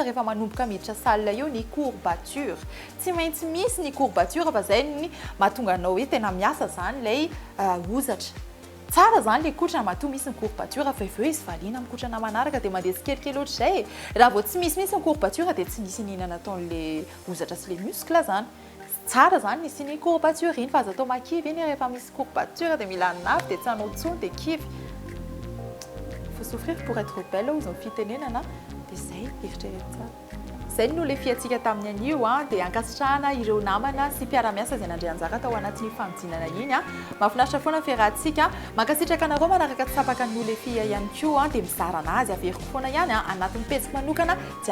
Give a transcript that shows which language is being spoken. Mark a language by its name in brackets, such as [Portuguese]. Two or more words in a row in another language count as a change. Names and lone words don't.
[Malagasy] rehefa manomboka miditra salle io ny courbature tsy maintsy misy ny courbature fa zay ny mahatonga anao hoe tena miasa zany lay ozatra tsara zany le kotrana matoa misy ny courbature fa eo izy valiana amin'ny kotrana manaraka dia mandeha tsikelikely ohatr'izay raha vao tsy misy ny courbature dia tsy misy ninana ataon'le ozatra sy le muscle zany tsara zany nisy ny courbature iny fa aza atao makivy iny rehefa misy courbature dia mila nafy dia tsy hanao tsony dia kivy [French] faut souffrir pour être belle [Malagasy] ozy ny fitenenana dia zay eritrereto tsara zay no le fiatsika tamin'ny anio a dia ankasitrahana ireo namana sy mpiara-miasa izay nandray anjara tao anatin'ny famidinana iny a mahafinaritra foana fiarahantsika mankasitraka anareo manaraka tsapaka ny le fia ihany koa dia mizara anazy averiko foana ihany a anatin'ny pejy manokana dia